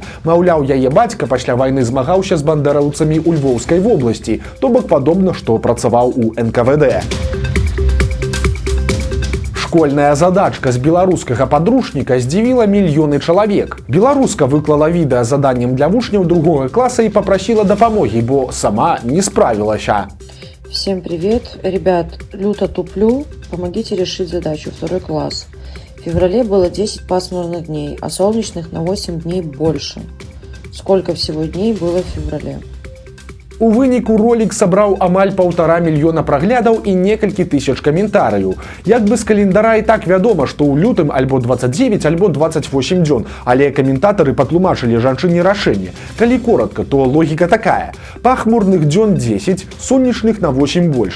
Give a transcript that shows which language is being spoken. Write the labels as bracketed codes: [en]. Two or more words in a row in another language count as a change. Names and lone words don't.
[be] Маўляў, яе бацька пасля вайны змагаўся з бандэраўцамі ў Львоўскай вобласці, то бок падобна, што працаваў у НКВД. Школьная задачка з беларускага падручніка здзівіла мільёны чалавек. Беларуска выклала відэа з заданнем для вучняў 2 класа і папрасіла дапамогі, бо сама не справілася. [ru] Всем привет. Ребят, люто туплю. Помогите решить задачу. 2 класс. В феврале было 10 пасмурных дней, а солнечных на 8 дней больше. Сколько всего дней было в феврале? [be] У выніку ролик сабраў амаль 1,5 мільёна праглядаў і некалькі тысяч каментарыяў. Як бы з календара і так вядома, што ў лютым альбо 29, альбо 28 дзён, але каментатары патлумачылі жанчыне рашэнне. Калі коротка, то логіка такая: пахмурных дзён 10, сонечных на 8 больш.